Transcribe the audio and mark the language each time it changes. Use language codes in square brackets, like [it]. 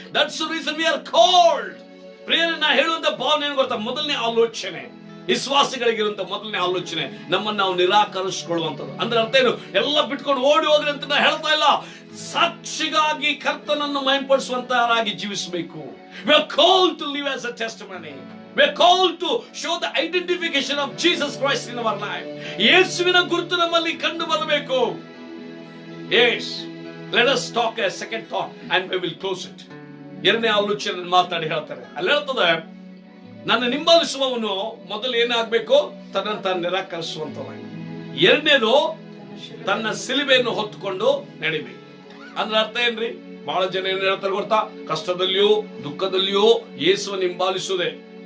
[en] That's the reason we are called. [kn] ಪ್ರೇರಣೆ ಹೇಳುವಂತ ಭಾವನೆ ಏನು ಗೊತ್ತಾ? ಮೊದಲನೇ ಆಲೋಚನೆ, ವಿಶ್ವಾಸಿಗಳಿಗಿರುವಂತ ಮೊದಲನೇ ಆಲೋಚನೆ, ನಮ್ಮನ್ನು ನಾವು ನಿರಾಕರಿಸಿಕೊಳ್ಳುವಂಥದ್ದು. ಅಂದ್ರೆ ಅರ್ಥ ಏನು? ಎಲ್ಲ ಬಿಟ್ಕೊಂಡು ಓಡಿ ಹೋಗ್ರಿ ಅಂತ ನಾ ಹೇಳ್ತಾ ಇಲ್ಲ. ಸಾಕ್ಷಿಗಾಗಿ ಕರ್ತನನ್ನು ಮಹಿಮೆಪಡಿಸುವಂತರಾಗಿ ಜೀವಿಸಬೇಕು. [en] We are called to live as a testimony. We are called to show the identification of Jesus Christ in our life. [kn] ಯೇಸುವಿನ ಗುರುತು ನಮ್ಮಲ್ಲಿ ಕಂಡು ಬರಬೇಕು. [en] Yes. Let us talk a second thought and we will close it. [kn] ಎರಡನೇ ಆಲೋಚನೆ ಮಾತಾಡಿ ಹೇಳ್ತಾರೆ. ಅಲ್ಲಿ ಹೇಳ್ತದೆ, ನನ್ನ ಹಿಂಬಾಲಿಸುವವನು ಮೊದಲು ಏನಾಗಬೇಕು? ತನ್ನನ್ನು ತಾನು ನಿರಾಕರಿಸುವಂತವನು. ಎರಡನೇದು, ತನ್ನ ಸಿಲುಬೆಯನ್ನು ಹೊತ್ತುಕೊಂಡು ನಡಿಬೇಕು. ಅಂದ್ರೆ ಅರ್ಥ ಏನ್ರಿ? ಬಹಳ ಜನ ಏನ್ ಹೇಳ್ತಾರೆ ಗೊತ್ತಾ? ಕಷ್ಟದಲ್ಲಿಯೂ ದುಃಖದಲ್ಲಿಯೂ ಯೇಸುವನ್ನು ಹಿಂಬಾಲಿಸುವುದೇ.